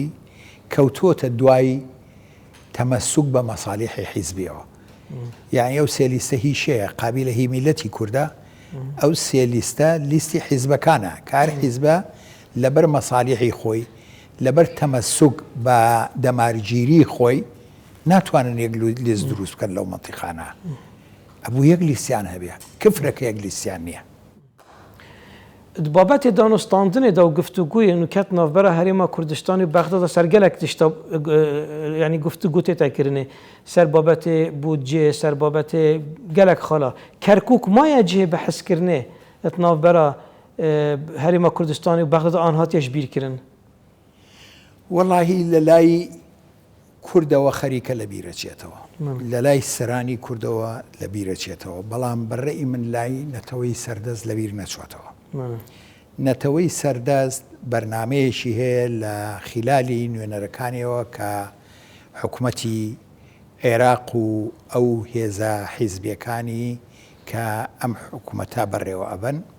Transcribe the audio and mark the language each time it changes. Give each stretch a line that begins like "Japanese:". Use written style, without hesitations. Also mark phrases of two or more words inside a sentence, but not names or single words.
Central Kurdish: کەوتۆتە دوای تەمەسوک بە مەسالیحی حیزبیەوە یعنی ئەو سێلیستە هیچ شەیە قابلە هی میلەتی کووردە ئەو سێ لیستە لیستی حیزبەکانە کار حیزبە لەبەر مەسالیحی خۆی لەبەر تەمەسوک بە دەمارگیری خۆی ناتوانن یەک لیست دروست بکەن لەو مەنتیقانە ئەبوو یەک لیستیان هەبێ کفرەکە یەک لیستیان نییە.
Kurdish: بابەتی دانوستاندنێدا و گفتوگوی نوکەت ناوبەرە هەرێما کوردستانی و بەغدادا سەر gelek tişta yanî guftugû tê tekirinê ser babetê bûdcê ser babetê gelek xala Kerkûk maye cihê bi hezkirinê et navbera herêma Kurdistanê û Bexdada an hatiye ji bîrkirin.
Central Kurdish: وەڵاهی لە لای کوردەوە خەریکە لە بیرەچێتەوە لە لای سەرانی کوردەوە لە بیرەچێتەوە بەڵام بەڕێی من لای نەتەوەی سەردەست لە بیر نەچواتەوە. نەتەوەی سەردەست بەرنمەیەشی هەیە لە خلالی نوێنەرەکانیەوە کە حکوومەتی عێراق و ئەو هێزە حیزبیەکانی کە ئەم حکوومەتە بەڕێوە ئەبن